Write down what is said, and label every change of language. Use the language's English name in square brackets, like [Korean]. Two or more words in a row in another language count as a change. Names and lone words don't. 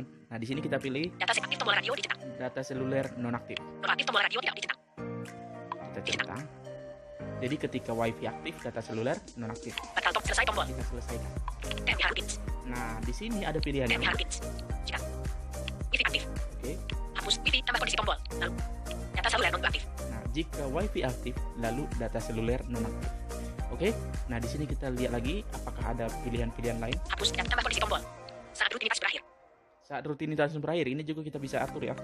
[Indonesian] Nah, di sini kita pilih Data aktif tombol radio dicentang. data seluler nonaktif. Nonaktif tombol radio tidak dicentang. Kita centang. Jadi ketika WiFi aktif, data seluler nonaktif. Batal tombol. Selesai tombol. Kita selesaikan. TMBH Routines. Nah, di sini ada pilihannya. TMBH Routines. Jika. Wi-Fi aktif. Oke. Hapus Wi-Fi tambah kondisi tombol. Lalu. Data seluler non aktif. Nah, jika WiFi aktif, lalu data seluler nonaktif. Oke, nah di sini kita lihat lagi apakah ada pilihan-pilihan lain. Hapus dan tambah kondisi tombol. Saat rutinitas berakhir. Saat rutinitas berakhir, ini juga kita bisa atur ya.